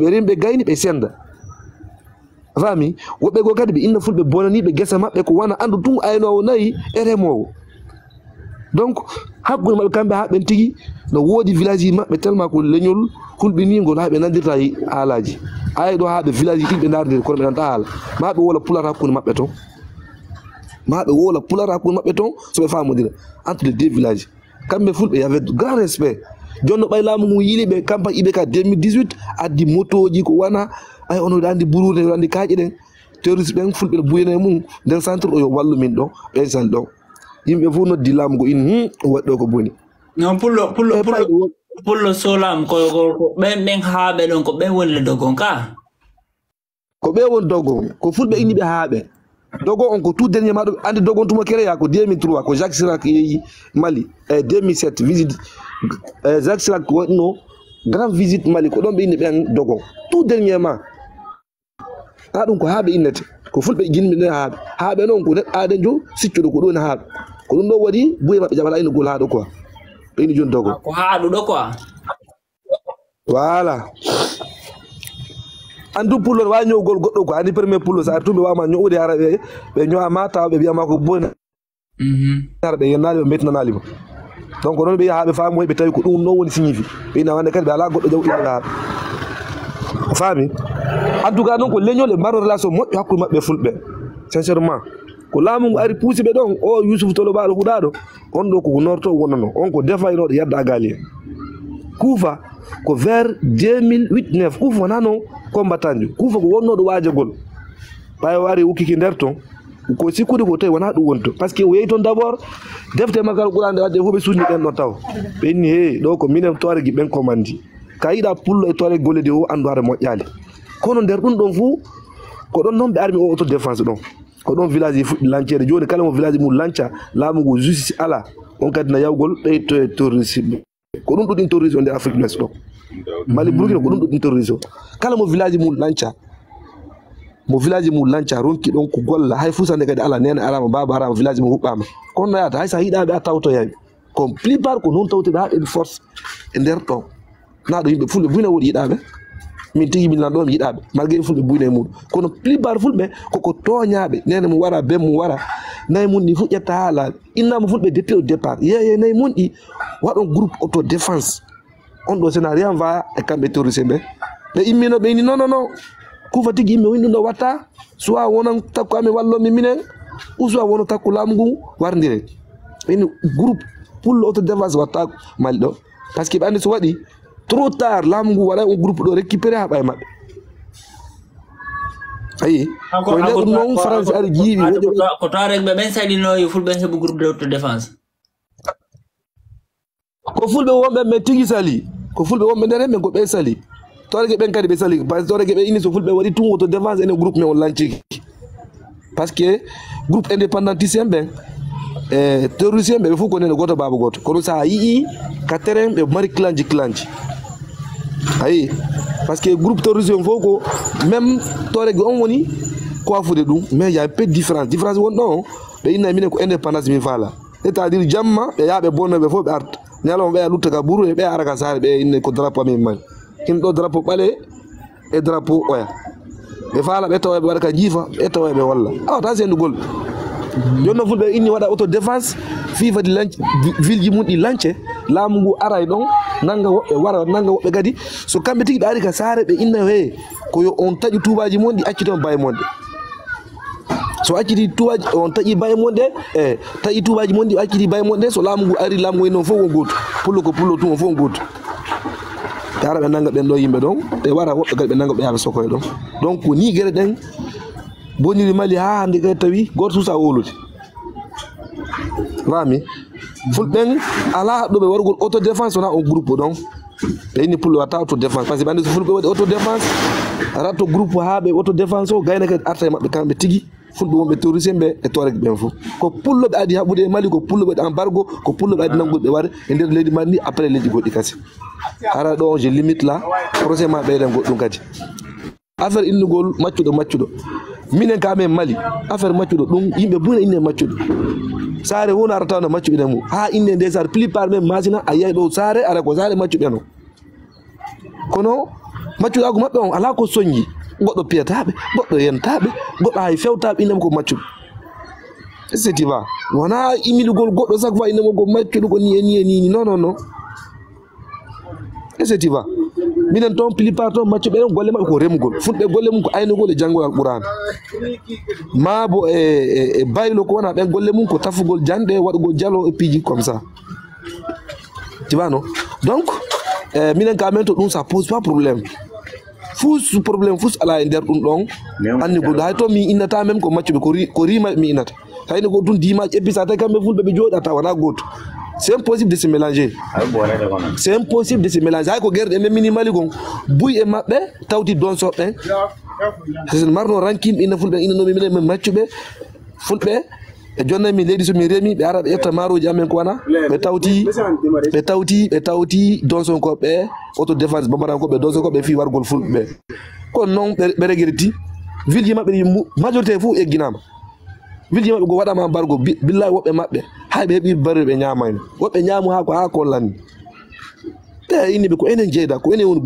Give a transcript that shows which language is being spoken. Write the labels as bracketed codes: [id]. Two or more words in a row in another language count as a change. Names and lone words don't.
[ff] ɓe remi ɓe gayni ɓe senda fami woɓɓe goo kadi ɓe inna fulɓe bonaniɓe guesa maɓɓe ko wona andu tun aynowo nayi e remowo donc hakkude maɓɓe kamɓe ha ɓen tigui no woodi village ji maɓɓe tellement ko leñol hulɓinigol ha ɓe nandirta haalaji ayi ɗo ha ɓe village ji ɗiɗi ɓe dardir kono ɓe nanta haala ma ɓe wola pular hakkude maɓɓe toon ma ɓe wola pular hakkude maɓɓe toon soɓe famodira [fr] entre les deux villages [ff] kamɓe fulɓe [fr] y avait grand respect [ff] joni no ɓay laamu ngu yiiliɓe campagne IBK 2018 addi moto ji ko wana ay ono andi burude andi kaaƴe ɗen terroriste ɓen fulɓe buyene mum nden centre o yo wallu min ɗo ɓeysan ɗon yimɓe fof noddi laamu go in waɗɗo ko boni non pullo solam ko ɓen haaɓe ɗon ko ɓen woni le dogon ka ko ɓe woni dogon ko fulɓe inni ɓe haaɓe dogon on ko [fr] tout dernier [ff] maɗo andi dogon tuma créa ko 2003 ko Jacques Chirac yeehi Mali 2007 visite Jacques Chirac waɗno [fr] grand visite [ff] Mali ko ɗon ɓe inni ɓen dogon [fr] tout dernièrement [ff] ha ɗum ko haaɓe innete ko fulɓe jinmi ɗe haaɓe noon ko neɗɗo adejo siccuɗo ko ɗon haaɓe ko ɗum ɗo waɗi buye maɓɓe jaɓala ino gol haaɗo quoi ɓe inni joni dogon ko haaɗuɗo quoi voilà andu pullo wa ñowgol goɗɗo ko andi premier pullo sa artu ɓe wawma ñowde hara ɓe ñowama tawa ɓe mbiyama ko bone hara ɓe yennali ɓe metnanalima donc noon ɓe yaha ɓe faamoy ɓe tawi ko ɗum noon woni signifie ɓe ina wande kadi ɓe ala goɗɗo jawɗiɓe haaɓe faami [fr] en tout cas [ff] noon ko leñol e mbarno relation moƴƴo hakkude maɓɓe fulɓe sincèrement ko laamu ngu ari puusi ɓe ɗon o Youssouf Tolo Baɗo huɗaɗo on ɗo koko norto wonnono on ko defaynoɗo yadda gali en Kuufa ko vers 2008-9 Kuufa wonano combattant jo Kuufa ko wonnoɗo waajagol ɓawi wari ukkiki nder ton ko sikkude ko tawi wona ɗum wonto [fr] par ce que [ff] o yeehi toon d' abord defte makal ɓurande wadde fof ɓe suudni ɗen ɗon taw ɓe inni he ɗo ko minen tooregi ɓen commandi ka yiɗa pullo e toore gollede o andu hare moƴƴali kono nder ɗum ɗon fuu ko ɗon noon ɓe armi o [fr] auto défense [ff] ɗon ko ɗon village ji fuɗɗi lancede joni kala mo village mum lanca laamu ngu justice ala on kadi na yawgol ɓeyto e terrorisme ko ɗum ɗuɗɗin terrorisme o nder Afrique l'Ouest ɗo Mali Burkina ko ɗum ɗuɗɗin terrorisme o kala mo village mum lanca ronki ɗon ko golla hay fusande kadi ala nene arama baba arama village mum huɓɓama kono no yata hay sa yiɗaɓe a tawtoyaɓe [fr] comme plupart [ff] ko noon tawteɓe ha ɓeɓe force e nder ɗon na ɗo yimɓe fulɓe buyne woɗi yiɗaɓe min tigi min nan ɗo mi yiɗaɓe malgré fulɓe buyne e muɗum kono plupart fulɓe koko toñaɓe nene mum wara ben mum wara nayi mun ɗi fuƴƴetta ha laaɓe innama fulɓe [fr] depuis au départ [ff] yeye nayi mun ɗi waɗon [fr] groupe auto défense [ff] on ɗo sena rien va e kamɓe terroriste ɓe immino ɓe inni non Kuufa tigi yimɓe woni ɗum ɗo watta soit wonon takku amin wallomi minen ou soit wono takku laamu ngu wardire ɓe inni groupe pullo [fr] auto défense [ff] watta Mali ɗo [fr] par ce que [ff] ɓe andi so waɗi [fr] trop tard [ff] laamu ngu waɗa on groupe ɗo récupéré ha ɓaye maɓɓe ayi koye nder ɗum noon France ari jiiɓi ko tawaregɓe ɓen saɗinoyo fulɓe heɓu [fr] groupe de auto défense [ff] ko fulɓe wonɓe ɓe tigi sali ko fulɓe wonɓe nder hen ɓen ko ɓe sali torege ɓen kadi ɓe sali [fr] par ce que [ff] torege ɓe ini so fulɓe waɗi tun [fr] auto défense [ff] ene groupe men o lanciki [fr] par ce que groupe indépendantiste [ff] en ɓen e terroriste en ɓe fof ko nene goto baba goto kono sa yii ka terrain ɓe mari clanji ayi [fr] par ce que groupe terroriste [ff] en fof ko même torege on woni coifude ɗum [fr] mais y a un peu de différence [ff] won ɗon ɓe inna minen ko indépendance min faala [fr] c'est à dire [ff] jamma ɓe yaha ɓe bonnoɓe fof ɓe arta ñalawma ɓe a lutta ka ɓuuru e ɓe ara ka saare ɓe inne ko drapeau amin mari himɓe ɗo drapeau ɓaale e drapeau oya ɓe faala ɓe tawa ɓe waɗa ka jiifa ɓe tawa ɓe walla awata sendugol joni noon fulɓe inni waɗa [fr] auto défense [ff] fifadi lance ville ji mum ɗi lance laamu ngu ara e ɗon nanga woɓɓe wara nanga woɓɓe kadi so kamɓe tigi ɓe ari ka saare ɓe inna he koyo on taƴi tubaji mon ɗi acciti on baye monɗe so acciti tubaji on taƴi baye monɗe e taƴi tubaji mon ɗi acciti baye monɗe so laamu ngu ari laamu ngu noon fof won goto pullo ko pullo tun on fof on goto ɓe ara ɓe nanga ɓen ɗo yimɓe ɗon ɓe wara woɓɓe kadi ɓe nanga ɓe yaɓe sokoye ɗon donc ko ni gueɗe ɗen boniri Mali ha hande kadi tawi goto suusa wolude fami fulɓen ala ɗo ɓe wargol [fr] auto défense [ff] wona on groupe ɗon ɓe inni pullo watta auto défense [fr] par ce que [ff] ɓe andi so fulɓe waɗi [fr] auto défense [ff] ratto groupe ha ɓe [fr] auto défense [ff] o gayna kadi arta e maɓɓe kamɓe tigui fulɓe wonɓe terroriste ɓe e torege ɓen fof ko pulloɓe adi haɓɓude e Mali ko pulloɓe waɗi embargo ko pulloɓe adi nangude ɓe ware e nder leydi Mali ni après leydi goɗɗi kasi ara ɗo je [fr] limite là projet [ff] ma ɓeyɗen goɗɗum kadi affaire innugol maccuɗo minen ka men Mali affaire maccuɗo ɗum yimɓe buyna inne maccuɗo saare wona arata no maccuɓe mum ha inne nde saare plupart men masina a yiyay ɗo saare ara ko saare maccuɓe no kono maccuɗago maɓɓe on ala ko soñji goɗɗo piyataɓe goɗɗo yentaɓe goɗɗo hay fewtaɓe innema ko maccuɗo [fr] c'est va [ff] wona immiɗugol goɗɗo chaque fois innema ko maccuɗo ko ni e ni non [fr] c'est va [ff] minen toon plupart toon maccuɓe ɗen golle maɓɓe ko remugol fulɓe golle mum ko aynugol e janngol alqur'an maabo e baylo ko wona ɓen golle mum ko tafugol janɗe waɗugol jalo e piiji [fr] comme ça tu vois [ff] non donc minen ka men to ɗum [fr] ça pose pas problème [ff] fus problème fus ala e nder ɗum ɗon anni goɗɗo hay to mi innata même ko maccuɓe ko rima mi innata hayni ko ɗum dimaji ebbisa tawi kamɓe fulɓe ɓe jooɗata wona goto [fr] c'est impossible de se mélanger c'est impossible de se mélanger [ff] hay ko guerɗe men minimali gon buy e maɓɓe tawti donsoɓe c'est marno rankimɓe ina fulɓe ina nomi minen maccuɓe fulɓe e jonna mi leydi somi remi ɓe ara ɓe ƴetta maroji amen ko wana ɓe tawti donsonkoɓe [fr] auto défense [ff] bambarankoɓe donsonkoɓe fi wargol fulɓe kono noon ɓe regreti ville ji maɓɓe ɗi majorité fof egginama ville ji maɓɓe go waɗama embargo billahi woɓɓe maɓɓe hay ɓe heeɓi barre ɓe ñamayno woɓɓe ñaamu ha ko hollanni ɓe inni ɓe ko enen jeyda ko enen woni